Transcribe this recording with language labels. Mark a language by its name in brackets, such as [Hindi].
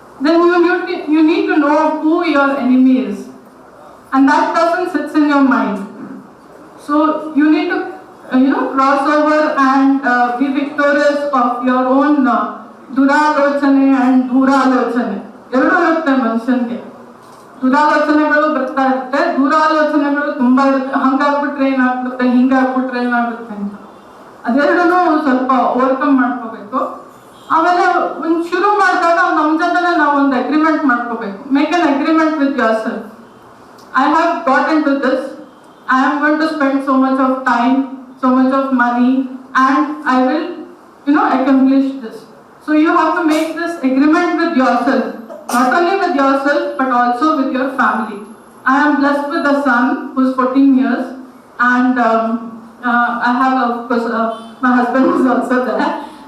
[English] Then you need to know who your enemy is. And that person sits in your mind. So you need to cross over and be victorious of your own duralochane and duralochane. [Kannada] ಎರಡು ಇರುತ್ತೆ ಮನುಷ್ಯನ್ಗೆ. ದುರಾಲೋಚನೆಗಳು ಬರ್ತಾ ಇರುತ್ತೆ, ದೂರಾಲೋಚನೆಗಳು ತುಂಬಾ ಇರುತ್ತೆ. ಹಂಗಾಗ್ಬಿಟ್ರೆ ಏನಾಗ್ಬಿಡುತ್ತೆ, ಹಿಂಗಾಗ್ಬಿಟ್ರೆ ಏನಾಗುತ್ತೆ ಅಂತ. ಅದೆರಡೂ ಸ್ವಲ್ಪ overcome ಮಾಡ್ಕೋಬೇಕು. ಆಮೇಲೆ ಒಂದು ಶುರು ಮಾಡಿದಾಗ ನಮ್ಮ ಜೊತೆ ನಾವು ಒಂದು ಅಗ್ರಿಮೆಂಟ್ ಮಾಡ್ಕೋಬೇಕು. [English] Make an agreement with yourself. I have got into this. I am going to spend so much of time, so much of money, and I will, accomplish this. So you have to make this agreement with yourself, not only with yourself, but also with your family. I am blessed with a son who is 14 years, and I have, of course, my husband is also there.